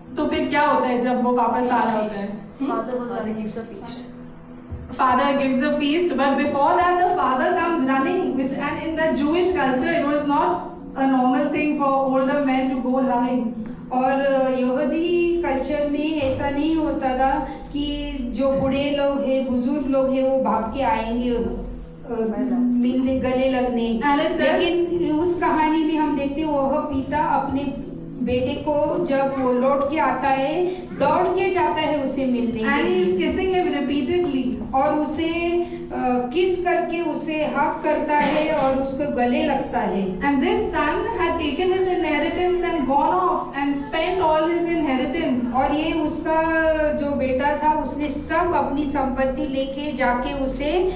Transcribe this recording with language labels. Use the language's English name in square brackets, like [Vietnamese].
[Hindi] तो फिर क्या होता है जब वो वापस आ रहा होता है? [English] Father gives a feast, but before that the father comes running, which, and in the Jewish culture it was not a normal thing for older men to go running. [Hindi] और यहूदी कल्चर में ऐसा नहीं होता था कि जो बूढ़े लोग हैं, बुजुर्ग लोग हैं, वो भाग के आएंगे मिलने, गले लगने। लेकिन उस कहानी में हम देखते हैं वह पिता अपने बेटे को जब वो लौट के आता है, दौड़ के जाता है उसे मिलने। [English] And he is kissing him repeatedly. [Hindi] और उसे किस करके उसे हक करता है और उसको गले लगता है। [English] And this son had taken his inheritance and gone off and spent all his inheritance. [Hindi] और ये उसका जो बेटा था उसने सब अपनी संपत्ति लेके जाके उसे